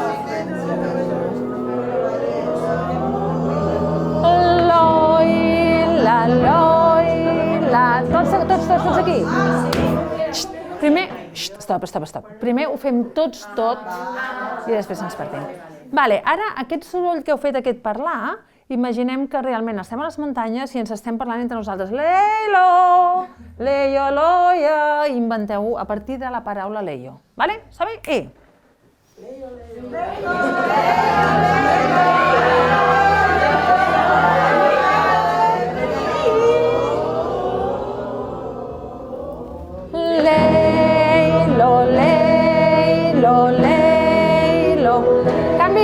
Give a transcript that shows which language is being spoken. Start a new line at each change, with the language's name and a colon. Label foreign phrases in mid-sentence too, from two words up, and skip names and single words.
Catalan: Loila, loila... Tots aquí? Primer... Stop. Primer ho fem tots tot i després ens partim. Ara, aquest soroll que heu fet, aquest parlar, imaginem que realment estem a les muntanyes i ens estem parlant entre nosaltres. Leilo, leio, loia... Inventeu a partir de la paraula leio. Està bé? Leio, leio, leio. Leilo, leilo, leilo. Canvi.